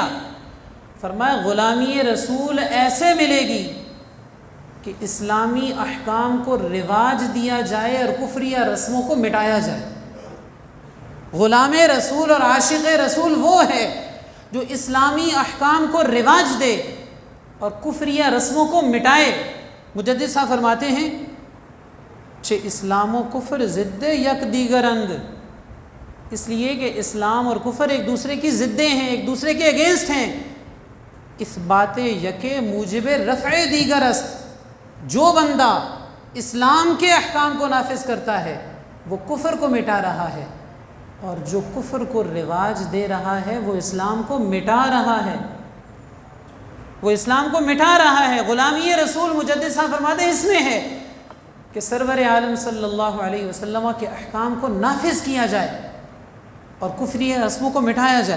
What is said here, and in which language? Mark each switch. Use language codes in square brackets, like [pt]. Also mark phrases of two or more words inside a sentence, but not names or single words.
[ur] فرمایا غلامی رسول ایسے ملے گی کہ اسلامی احکام کو رواج دیا جائے اور کفریہ رسموں کو مٹایا جائے۔ غلام رسول اور عاشق رسول وہ ہے جو اسلامی احکام کو رواج دے اور کفریہ رسموں کو مٹائے۔ مجدد صاحب فرماتے ہیں [fa] چھ اسلام و کفر ضد یک دیگرند، [ur] اس لیے کہ اسلام اور کفر ایک دوسرے کی ضدیں ہیں، ایک دوسرے کے اگینسٹ ہیں۔ [fa] اس بات یک موجب رفع دیگر است، [ur] جو بندہ اسلام کے احکام کو نافذ کرتا ہے وہ کفر کو مٹا رہا ہے، اور جو کفر کو رواج دے رہا ہے وہ اسلام کو مٹا رہا ہے، وہ اسلام کو مٹا رہا ہے۔ غلامی رسول مجدد صاحب فرماتے ہیں اس میں ہے کہ سرور عالم [ar] صلی اللہ علیہ وسلم [ur] کے احکام کو نافذ کیا جائے اور کفری رسموں کو مٹایا جائے۔